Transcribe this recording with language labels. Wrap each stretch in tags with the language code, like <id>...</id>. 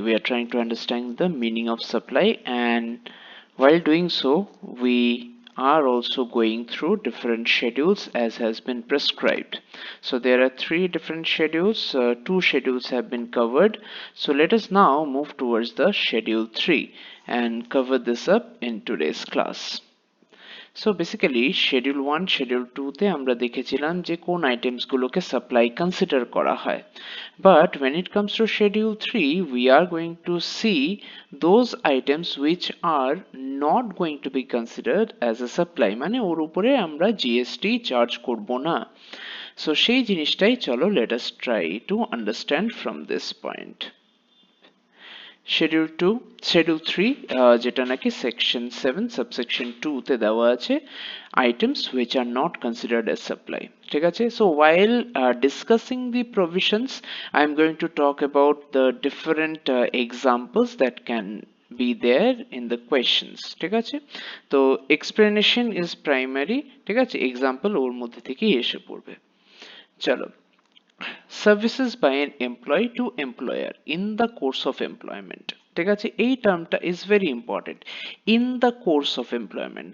<en>We are trying to understand the meaning of supply, and while doing so, we are also going through different schedules as has been prescribed. So there are three different schedules, two schedules have been covered. So let us now move towards the schedule 3 and cover this up in today's class.</en> <bn>So basically schedule 1 schedule 2 তে আমরা দেখেছিলাম যে কোন items গুলোকে supply consider করা হয়, but</bn> <en>when it comes to schedule 3 we are going to see those items which are not going to be considered as a supply,</en> <bn>মানে ওর উপরে আমরা জিএসটি চার্জ করব না। সো সেই জিনিসটাই চলো</bn> <en>let us try to understand from this point.</en> <bn>Schedule 2 schedule 3 যেটা নাকি সেকশন 7 সাবসেকশন 2 তে দেওয়া আছে</bn> <en>items which are not considered as supply,</en> <bn>ঠিক আছে।</bn> <en>so while discussing the provisions I am going to talk about the different examples that can be there in the questions,</en> <bn>ঠিক আছে। তো</bn> <en>explanation is primary,</en> <bn>ঠিক আছে, example ওর মধ্যে থেকেই এসে পড়বে। চলো,</bn> <en>services by an employee to employer in the course of employment,</en> <bn>ঠিক আছে। এই টার্মটা</bn> <en>Is very important, in the course of employment.</en>